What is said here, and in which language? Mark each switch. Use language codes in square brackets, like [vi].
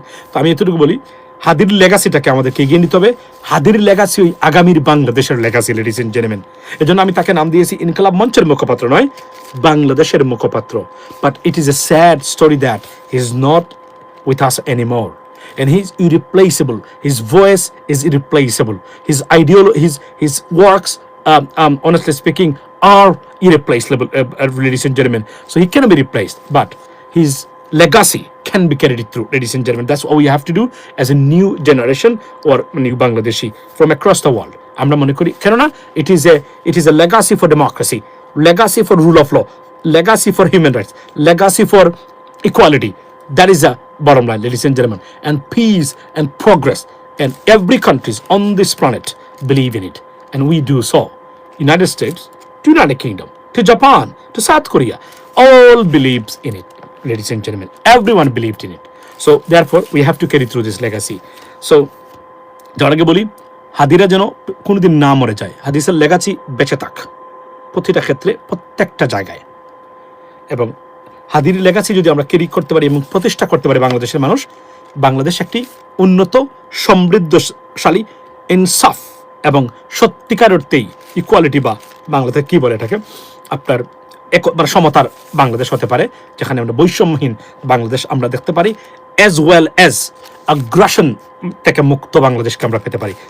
[bn] তো আমি এতটুকু বলি, হাদির লেগাসিটাকে আমাদেরকে এগিয়ে নিতে হবে। হাদির লেগাসি ওই আগামীর বাংলাদেশের লেগাসি, লেডিস এন্ড জেন্টলম্যান। এজন্য আমি তাকে নাম দিয়েছি ইনকলাব মঞ্চের মুখপাত্র নয়, বাংলাদেশের মুখপাত্র। [en] But it is a sad story that he is not with us anymore, and he's irreplaceable. His voice is irreplaceable. His his works, honestly speaking, are irreplaceable, ladies and gentlemen. So he cannot be replaced, but his legacy can be carried through, ladies and gentlemen. That's what we have to do as a new generation or new Bangladeshi from across the world. আমরা মনে করি কেননা it is a legacy for democracy, legacy for rule of law, legacy for human rights, legacy for equality. That is a bottom line, ladies and gentlemen. And peace and progress, and every countries on this planet believe in it, and we do so. United States, to United Kingdom, to Japan, to South Korea, all believes in it, ladies and gentlemen. Everyone believed in it. So therefore we have to carry through this legacy. [bn] So যার আগে বলি, হাদিরা যেন কোনোদিন না মরে যায়, হাদিসের legacy বেঁচে থাক প্রতিটা ক্ষেত্রে, প্রত্যেকটা জায়গায়। এবং হাদির লেগাসি যদি আমরা ক্যারি করতে পারি এবং প্রতিষ্ঠা করতে পারি বাংলাদেশের মানুষ, বাংলাদেশ একটি উন্নত, সমৃদ্ধশালী, ইনসাফ এবং সত্যিকার অর্থেই ইকুয়ালিটি বা বাংলাতে কি বলে এটাকে আপনার মানে সমতার বাংলাদেশ হতে পারে, যেখানে আমরা বৈষম্যহীন বাংলাদেশ আমরা দেখতে পারি, অ্যাজ ওয়েল অ্যাজ আগ্রাসন থেকে মুক্ত বাংলাদেশকে আমরা পেতে পারি।